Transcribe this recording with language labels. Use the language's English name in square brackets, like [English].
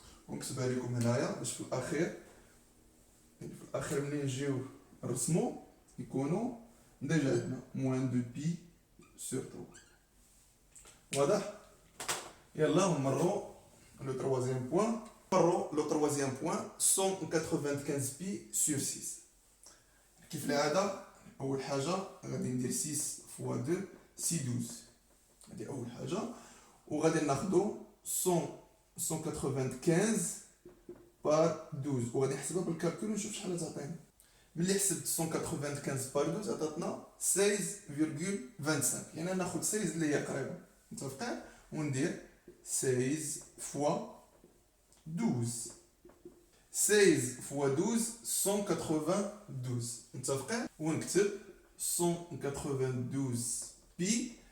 [Arabic] ونكتبها لكم هنايا باش في الاخير ملي نجيو نرسمو يكونوا ديجا عندنا [French] moins 2 pi sur 3. [Arabic] واضح؟ يلا نمرو [French] le troisième point. Le troisième point 195 pi sur 6. [Arabic] كيف العادة أول حاجة غادي ندير [French] 6 فوا 2 سي 12، [Arabic] هادي أول حاجة. وغادي ناخدو 195 بار 12 وغادي نحسبها بالكالكول ونشوف شحال تعطينا. ملي حسبت 195 بار 12 عطاتنا 16,25 يعني ناخد 16 اللي هي قريبه متفقين وندير 16 فوا 12 16 فوا 12 192 متفقين ونكتب 192 بي.